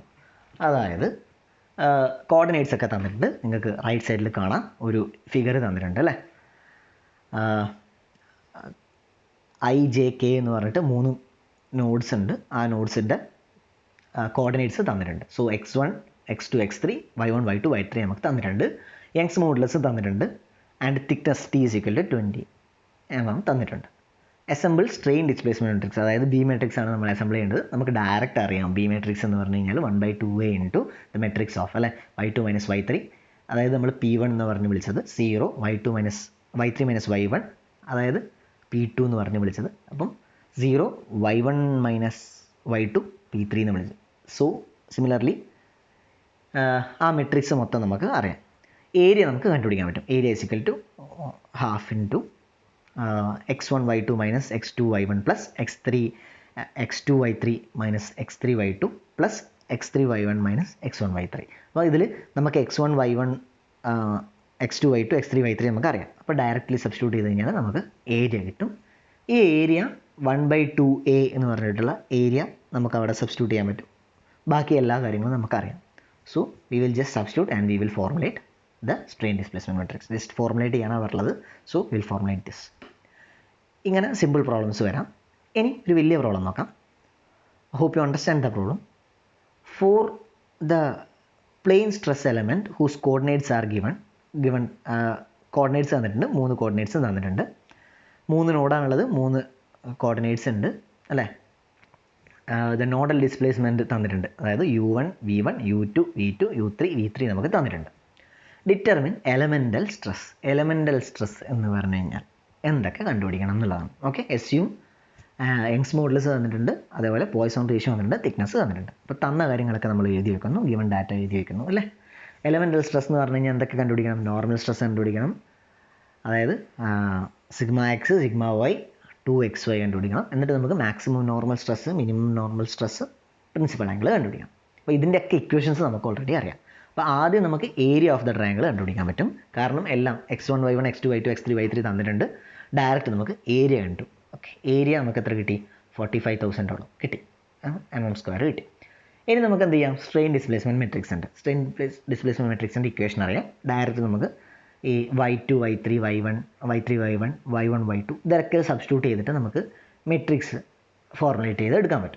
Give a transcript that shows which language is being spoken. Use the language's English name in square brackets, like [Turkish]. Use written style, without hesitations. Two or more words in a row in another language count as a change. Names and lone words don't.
[Malayalam] അതായത് കോർഡിനേറ്റ്സ് ഒക്കെ തന്നിട്ടുണ്ട്, നിങ്ങൾക്ക് [English] right side [Malayalam] കാണാം, ഒരു ഫിഗർ തന്നിട്ടുണ്ട് അല്ലേ. IJK എന്ന് പറഞ്ഞിട്ട് 3 നോഡ്സ് ഉണ്ട്. ആ നോഡ്സിൻ്റെ കോർഡിനേറ്റ്സ് തന്നിട്ടുണ്ട്. സോ x1 x2 x3 y1 y2 y3 നമുക്ക് തന്നിട്ടുണ്ട്. [English] Young's modulus [Malayalam] തന്നിട്ടുണ്ട്. [English] and thickness T is equal to 20 [Malayalam] എന്നും തന്നിട്ടുണ്ട്. [English] assemble strain displacement matrix, [Malayalam] അതായത് [English] B matrix [Malayalam] ആണ് നമ്മൾ അസംബിൾ ചെയ്യേണ്ടത്. നമുക്ക് ഡയറക്റ്റ് അറിയാം [English] B matrix [Malayalam] എന്ന് പറഞ്ഞു കഴിഞ്ഞാൽ [English] 1/2a into the matrix of [Malayalam] അല്ലേ y2 - y3, അതായത് നമ്മൾ P1 എന്ന് പറഞ്ഞ് വിളിച്ചത് 0, y3 - y1 അതായത് P2 എന്ന് പറഞ്ഞ് വിളിച്ചത്, അപ്പം 0 y1 - y2 P3 എന്ന് വിളിച്ചത്. [English] so similarly [Malayalam] ആ മെട്രിക്സ് മൊത്തം നമുക്ക് അറിയാം. ഏരിയ നമുക്ക് കണ്ടുപിടിക്കാൻ പറ്റും. [English] ഏരിയ is equal to half into x1 y2 minus x2 y1 plus x2 y3 minus x3 y2 plus x3 y1 minus x1 y3. [Malayalam] അപ്പോൾ ഇതിൽ നമുക്ക് x1 y1 x2 y2 x3 y3 നമുക്ക് അറിയാം. അപ്പോൾ [English] directly substitute [Malayalam] ചെയ്ത് കഴിഞ്ഞാൽ നമുക്ക് ഏരിയ കിട്ടും. ഈ ഏരിയ 1/2a എന്ന് പറഞ്ഞിട്ടുള്ള ഏരിയ നമുക്ക് അവിടെ സബ്സ്റ്റിറ്റ്യൂട്ട് ചെയ്യാൻ പറ്റും. ബാക്കി എല്ലാ കാര്യങ്ങളും നമുക്കറിയാം. [English] So we will just substitute and we will formulate the strain displacement matrix. just formulate [Malayalam] ചെയ്യാനാണ് പറഞ്ഞത്. [English] so will formulate this. [Malayalam] ഇങ്ങനെ [English] simple problems [Malayalam] വരാം. ഇനി ഒരു വലിയ പ്രോബ്ലം നോക്കാം. [English] hope you understand the problem. for the plane stress element whose coordinates are given [Malayalam] കോർഡിനേറ്റ്സ് തന്നിട്ടുണ്ട്. 3 കോർഡിനേറ്റ്സ് തന്നിട്ടുണ്ട്. 3 നോഡാണുള്ളത്, 3 കോർഡിനേറ്റ്സ് ഉണ്ട് അല്ലേ. [English] the nodal displacement [Malayalam] തന്നിട്ടുണ്ട്, അതായത് u1 v1 u2 v2 u3 v3 നമുക്ക് തന്നിട്ടുണ്ട്. [English] determine elemental stress. elemental stress [Malayalam] എന്ന് പറഞ്ഞു കഴിഞ്ഞാൽ എന്തൊക്കെ കണ്ടുപിടിക്കണം എന്നുള്ളതാണ്. [English] okay, assume Young's modulus [Malayalam] തന്നിട്ടുണ്ട്, അതേപോലെ [English] Poisson ratio [Malayalam] തന്നിട്ടുണ്ട്, തിക്നെസ് തന്നിട്ടുണ്ട്. അപ്പോൾ തന്ന കാര്യങ്ങളൊക്കെ നമ്മൾ എഴുതി വെക്കുന്നു, [English] given data [Malayalam] എഴുതി വെക്കുന്നു അല്ലേ. [English] elemental stress [Malayalam] എന്ന് പറഞ്ഞു കഴിഞ്ഞാൽ എന്തൊക്കെ കണ്ടുപിടിക്കണം? [English] normal stress [Malayalam] കണ്ടുപിടിക്കണം, അതായത് [English] sigma x sigma y 2xy [Malayalam] കണ്ടുപിടിക്കണം. എന്നിട്ട് നമുക്ക് [English] maximum normal stress, minimum normal stress, principal angle [Malayalam] കണ്ടുപിടിക്കണം. അപ്പോൾ ഇതിൻ്റെയൊക്കെ ഇക്വേഷൻസ് നമുക്ക് ഓൾറെഡി അറിയാം. അപ്പോൾ ആദ്യം നമുക്ക് [English] area of the triangle [Malayalam] കണ്ടുപിടിക്കാൻ പറ്റും. കാരണം എല്ലാം x1 y1 x2 y2 x3 y3 തന്നിട്ടുണ്ട്. ഡയറക്റ്റ് നമുക്ക് ഏരിയ കണ്ടു. ഓക്കെ, ഏരിയ നമുക്ക് എത്ര കിട്ടി? 45,000 കിട്ടി, mm² കിട്ടി. ഇനി നമുക്ക് എന്ത് ചെയ്യാം, [English] strain displacement matrix [Malayalam] ഉണ്ട്. [English] strain displacement matrix's [Malayalam] ഇക്വേഷൻ അറിയാം. ഡയറക്റ്റ് നമുക്ക് ഈ y2 y3 y1 y3 y1 y1 y2 ഇതൊക്കെ സബ്സ്റ്റിറ്റ്യൂട്ട് ചെയ്തിട്ട് നമുക്ക് മെട്രിക്സ് ഫോർമുലേറ്റ് ചെയ്ത് എടുക്കാൻ പറ്റും.